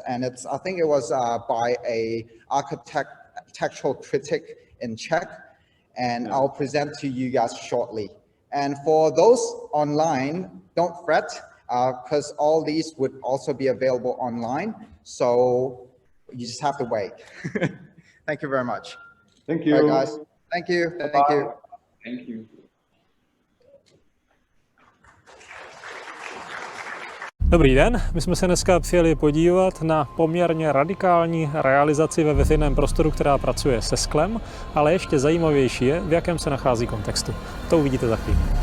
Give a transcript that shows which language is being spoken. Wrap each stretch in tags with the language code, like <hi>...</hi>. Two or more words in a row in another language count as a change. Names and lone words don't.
<en>And it's, I think it was by a architectural critic in Czech, and I'll present to you guys shortly. And for those online, don't fret, because all these would also be available online. So you just have to wait. Thank you very much. Thank you. All right, guys. Thank you. Bye. Thank you. Thank you.</en> <cs>Dobrý den, my jsme se dneska přijeli podívat na poměrně radikální realizaci ve veřejném prostoru, která pracuje se sklem, ale ještě zajímavější je, v jakém se nachází kontextu. To uvidíte za chvíli.</cs>